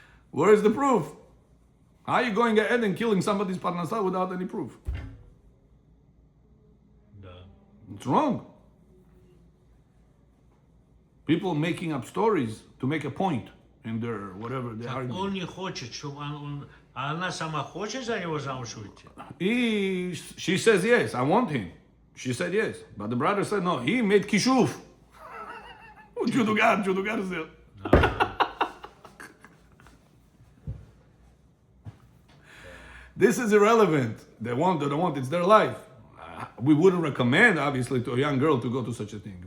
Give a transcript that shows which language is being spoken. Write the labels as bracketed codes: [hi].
[en] Where is the proof? How are you going ahead and killing somebody's parnasah without any proof? [ru] Да. [en] It's wrong. People making up stories to make a point in their whatever they [ru] Так [en] argue. [ru] он не хочет, чтобы а она сама хочет за него замуж выйти? [en] She says yes, I want him. She said yes, but the brother said no. He made kishuf. Judugar said. This is irrelevant. They want, it's their life. We wouldn't recommend, obviously, to a young girl to go to such a thing.